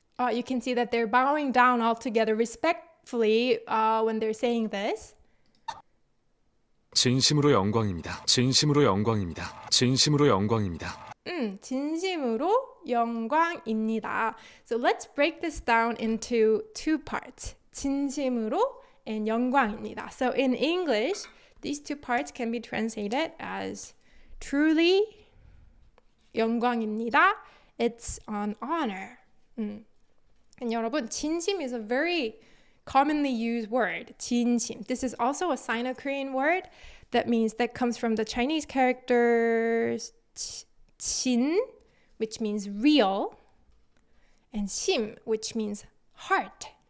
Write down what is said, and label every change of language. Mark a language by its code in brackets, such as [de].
[en] You can see that they're bowing down all together respectfully when they're saying this. [ko] 진심으로 영광입니다. 진심으로 영광입니다. 진심으로 영광입니다. 진심으로 영광입니다. [en] So let's break this down into two parts. [ko] 진심으로 and 영광입니다. [en] So in English, these two parts can be translated as truly [ko] 영광입니다. [en] It's an honor. And [ko] 여러분, [en] 진심 is a very commonly used word, 진심. This is also a Sino-Korean word that comes from the Chinese characters 진, which means real, and 심, which means heart.